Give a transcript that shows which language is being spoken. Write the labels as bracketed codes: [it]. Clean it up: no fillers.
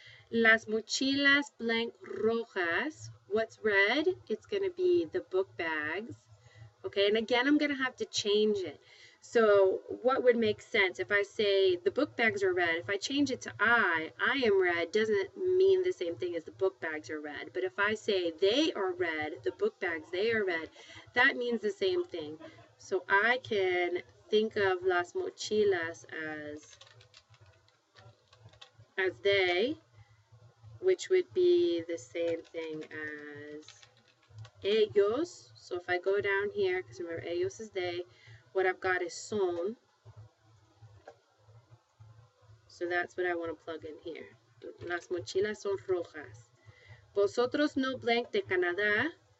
[es] Las mochilas blank rojas. [en] What's red? It's going to be the book bags. Okay, and again, I'm going to have to change it. So what would make sense? If I say the book bags are red, if I change it to I am red, doesn't mean the same thing as the book bags are red. But if I say they are red, the book bags, they are red, that means the same thing. So I can think of las mochilas as they, which would be the same thing as ellos. So if I go down here, because remember ellos is they, what I've got is son. So that's what I want to plug in here. [es] Las mochilas son rojas. Vosotros no blank de Canadá.